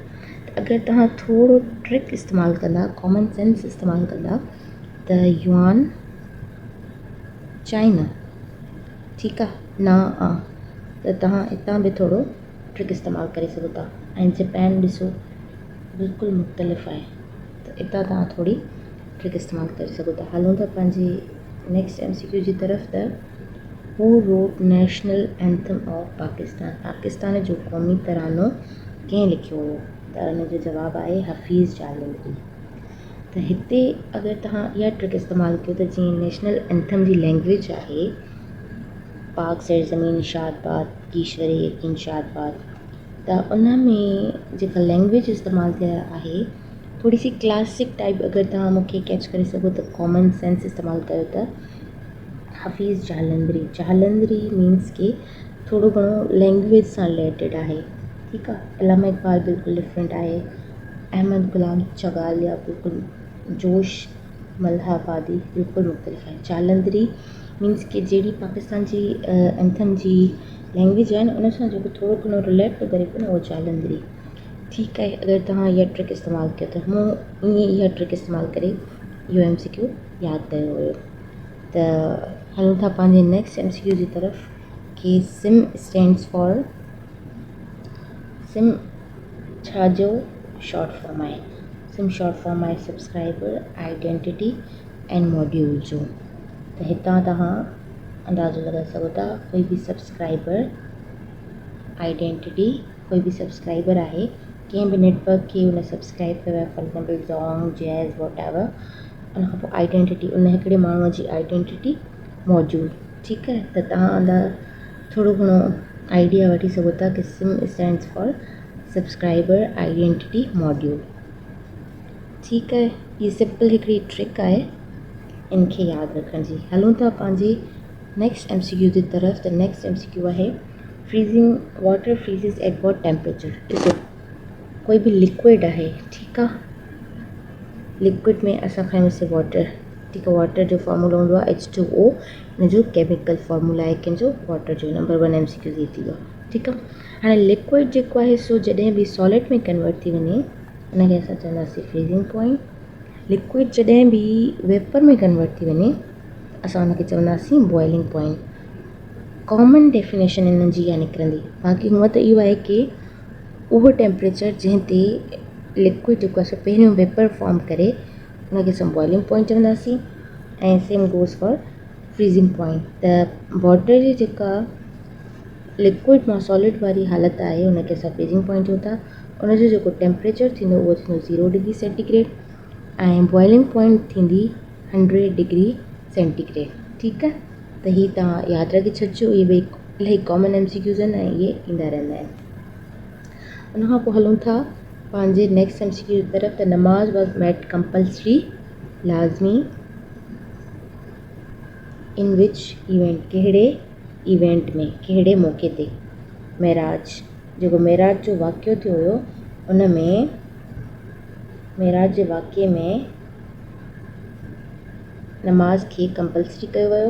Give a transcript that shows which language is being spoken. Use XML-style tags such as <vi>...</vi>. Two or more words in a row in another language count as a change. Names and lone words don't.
<sd>त अगरि तव्हां थोरो ट्रिक इस्तेमालु कंदा,</sd> <en>common sense</en> <sd>इस्तेमालु कंदा, त युआन चाइना, ठीकु आहे, ना त तव्हां हितां बि थोरो ट्रिक इस्तेमालु करे सघो था। ऐं जापान ॾिसो बिल्कुलु मुख़्तलिफ़ आहे, त हितां तव्हां थोरी ट्रिक इस्तेमालु करे सघो था। हलूं था पंहिंजे</sd> <en>next MCQ</en> <sd>जी तरफ़। त</sd> <en>who wrote national anthem of Pakistan,</en> <sd>पाकिस्तान जो क़ौमी तरानो कंहिं लिखियो हुयो? त हुनजो जवाबु आहे हफ़ीज़ जालंधरी। त हिते अगरि तव्हां इहा ट्रिक इस्तेमालु कयो, त जीअं</sd> <en>national anthem</en> <sd>जी लैंग्वेज आहे</sd> <ur>پاک سرزمین شادباد ایشوری یقین شادباد,</ur> <sd>त उन में जेका लैंग्वेज इस्तेमालु कया आहे थोरी सी</sd> <en>classic type.</en> <sd>अगरि तव्हां मूंखे कैच करे सघो त</sd> <en>common sense</en> <sd>इस्तेमालु कयो त हफ़ीज़ जालंधरी, जालंधरी मीन्स के थोरो घणो लैंग्वेज सां रिलेटेड आहे, ठीकु आहे। अलामा इक़बाल बिल्कुलु डिफरेंट आहे, अहमद गुलाम चगालिया बिल्कुलु, जोश मल्हाबादी बिल्कुलु मुख़्तलिफ़ आहे। जालंधरी मीन्स के जहिड़ी पाकिस्तान जी एंथम जी लैंग्वेज आहे न, उन सां जेको थोरो घणो रिलेट थो करे पियो न, उहो जालंधरी, ठीकु आहे। अगरि तव्हां इहा ट्रिक इस्तेमालु कयो, त मूं ईअं इहा ट्रिक इस्तेमालु करे इहो MCQ यादि कयो हुयो। त हलूं था पंहिंजे</sd> <en>next MCQ</en> <sd>जी तरफ़ कि</sd> <en>SIM stands for,</en> <sd>सिम छा जो</sd> <en>short form</en> <sd>आहे?</sd> <en>SIM short form आहे subscriber identity and module जो।</en> <sd>त हितां तव्हां अंदाज़ो लॻाए सघो था, कोई बि</sd> <en>subscriber identity,</en> <sd>कोई बि सब्सक्राइबर आहे कंहिं बि नेटवर्क खे उन सब्सक्राइब कयो आहे,</sd> <en>for example</en> <sd>ज़ोंग, जैज़,</sd> <en>what ever.</en> <sd>उन खां पोइ आइडेंटिटी, उन हिकिड़े माण्हूअ जी</sd> <en>identity module,</en> <sd>ठीकु आहे। त तव्हां थोरो घणो आइडिया वठी सघो था कि</sd> <en>SIM stands for subscriber identity module,</en> <sd>ठीकु आहे। हीअ सिंपल हिकिड़ी ट्रिक आहे इनखे यादि रखण जी। हलूं था पंहिंजे</sd> <en>next MCQ</en> <sd>जी तरफ़।</sd> <en>त next MCQ आहे freezing, water freezes at what temperature.</en> <sd>ॾिसो, कोई बि लिक्विड आहे, ठीकु आहे, लिक्विड में असां खयोंसीं वाटर, ठीकु आहे। वाटर जो फॉर्मूला हूंदो आहे H2O, हिन जो</sd> <en>chemical formula</en> <sd>आहे कंहिंजो, वाटर जो। नंबर 1 MCQ थी वियो, ठीकु आहे। हाणे लिक्विड जेको आहे सो जॾहिं बि सॉलिड में कन्वर्ट थी वञे, उनखे असां चवंदासीं</sd> <en>freezing point.</en> <sd>लिक्विड जॾहिं बि वेपर में कन्वर्ट थी वञे, असां उनखे चवंदासीं</sd> <en>boiling point. common definition</en> <sd>हिननि जी इहा निकिरंदी। बाक़ी हूअं त इहो आहे कि उहो टेम्परेचर जंहिं ते लिक्विड जेको आहे सो पहिरियों</sd> <en>vapour form</en> <sd>करे, उनखे असां</sd> <en>boiling point</en> <sd>चवंदासीं।</sd> <en>ऐं same goes for freezing point.</en> <sd>त वाटर जी जेका लिक्विड मां सॉलिड वारी हालत आहे, उनखे असां</sd> <en>freezing point</en> <sd>चऊं था। उनजो जेको टेम्परेचर थींदो उहो थींदो 0</sd> <en>degree centigrade.</en> <sd>ऐं</sd> <en>boiling point</en> <sd>थींदी 100</sd> <en>degree centigrade.</en> <sd>ठीकु आहे, त हीअ तव्हां यादि रखी छॾिजो। इहे ॿई इलाही</sd> <en>common MCQs</en> <sd>आहिनि ऐं इहे ईंदा रहंदा आहिनि। उनखां पोइ हलूं था पंहिंजे</sd> <en>next MCQ</en> <sd>जी तरफ़। त</sd> <en>namaz was made compulsory,</en> <sd>लाज़मी,</sd> <en>in which event,</en> <sd>कहिड़े इवेंट में, कहिड़े मौक़े ते। मेराज, जेको मेराज जो वाक़ियो थियो हुयो उन में, मेराज जे वाक़िए में नमाज़ खे कंपल्सरी कयो वियो।</sd>